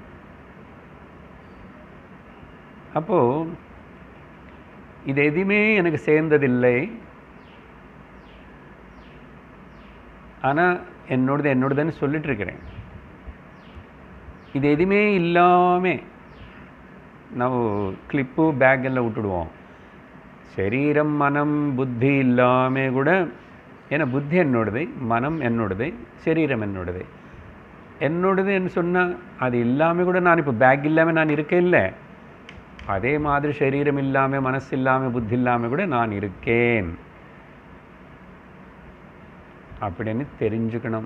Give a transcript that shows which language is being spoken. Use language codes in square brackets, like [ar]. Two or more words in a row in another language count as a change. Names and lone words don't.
[ta] அப்போது இது எதுவுமே எனக்கு சேர்ந்ததில்லை, ஆனால் என்னோடதுன்னு சொல்லிட்டுருக்கிறேன். இது எதுவுமே இல்லாமல் நாவு கிளிப்பு பேக் எல்ல விட்டுடுவோம். சரீரம் மனம் புத்தி இல்லாமல் கூட, ஏன்னா புத்தி என்னோடது, மனம் என்னோடது, சரீரம் என்னோடது. என்னோடதுன்னு சொன்னால் அது இல்லாமல் கூட நான் இப்போ பேக் இல்லாமல் நான் இருக்கேன் இல்லை, அதே மாதிரி சரீரம் இல்லாமல் மனசு இல்லாமல் புத்தி இல்லாமல் கூட நான் இருக்கேன் அப்படின்னு தெரிஞ்சுக்கணும்.